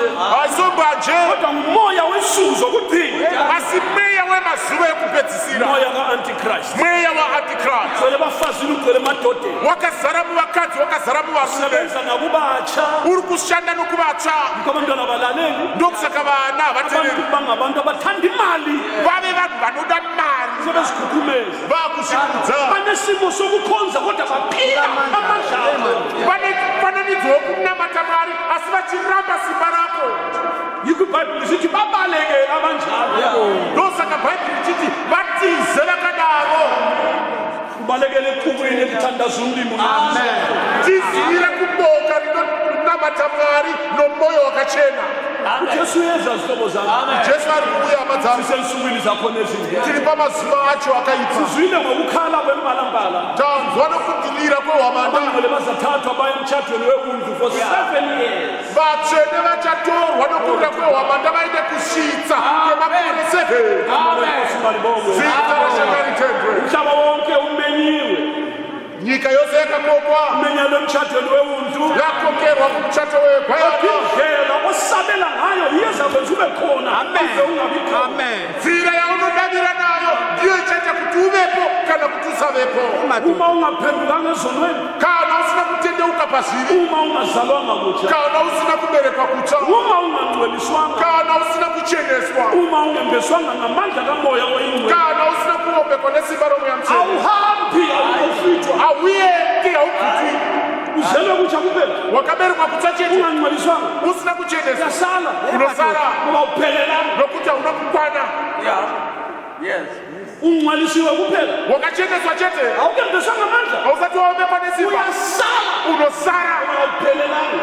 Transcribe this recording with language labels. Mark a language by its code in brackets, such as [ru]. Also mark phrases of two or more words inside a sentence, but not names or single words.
[nd] aisombanje kodwa ngumoya wensuku zokuphinda [sn] asi mweya wemazuva ekupedzisira [nd] moya ka-antichrist [sn] mweya waantichrist [nd] gcwele bafazini ugcwele madodeni [sn] wakazara muvakadzi wakazara muvarume [nd] sebenza nakubatsha [sn] uri kushanda nokuvatsva [nd] abantwana balaleli [sn] ndokusaka vana vateereri [nd] abantu bangabantu abathanda imali [sn] vave vanhu vanoda mari [nd] sebezikhukhumeza [sn] vakuzvikudza [nd] banesimo sokukhonza kodwa baphila amandlalo [sn] vanonidzo wokunamata mwari asi vachiramba simba rako [nd] yikho ibhayibhile sithi babaleke abanjalo [sn] ndosaka bhaibheri richiti vatize vakadaro [nd] ubalekele eqhubweni ekuthandaza umlimo [sn] tizire kuboka rinonamata mwari nomoyo wakachena [nd] ujesu uyeza zihlobo zami [sn] jesu ari kuuya hama dzangu [nd] sisensukwini zakhona ezinje [sn] tiri pamazuva acho akaibva [nd] sizwile ngokukhala kwembalambala [sn] tanzwa nokudilira kwehwamanda [nd] abangcwele bazathathwa baye emtshatweni wewundlu [en] for 7 years [sn] vatsvene vachatorwa nokurira kwehwamanda vaende kusvitsa kwemakore 7 zita rashakaritendwe [nd] umhlaba wonke umenyiwe [sn] nyika yose yakakokwa [nd] umenyelwe emtshatweni wewundlu [sn] yakokerwa kumtshato wegwayana [nd] indlela osabela ngayo iyezakwenza ube khona uze ungabi khona [sn] nzira yaunodavira nayo ndiyo ichaita kuti uvepo kana kuti usavepo [nd] uma ungaphendukanga ezonweni [sn] kana usina kutendeuka pazviri [nd] uma ungazalwanga kutsha [sn] kana usina kuberekwa kutsva [nd] uma ungangcweliswanga [sn] kana usina kucheneswa [nd] uma ungembeswanga ngamandla kamoya oyingcwele [sn] kana usina kuombekwa nesimba romweya mtsvene [nd] awuhambi awukufitwa [sn] hauendi haubvutwi [nd] uzelwe kutsha kuphela [sn] wakaberekwa kutsva chete [nd] ungangcweliswanga [sn] usina kucheneswa [nd] uyasala [sn] unosara [nd] uba uphelelanga [sn] nokuti hauna kukwana [nd] ungcwelisiwe kuphela [sn] wakacheneswa chete [nd] awukembeswa ngamandla [sn] hausati waombekwa nesimba [nd] uyasala [sn] unosara [nd] uba uphelelanga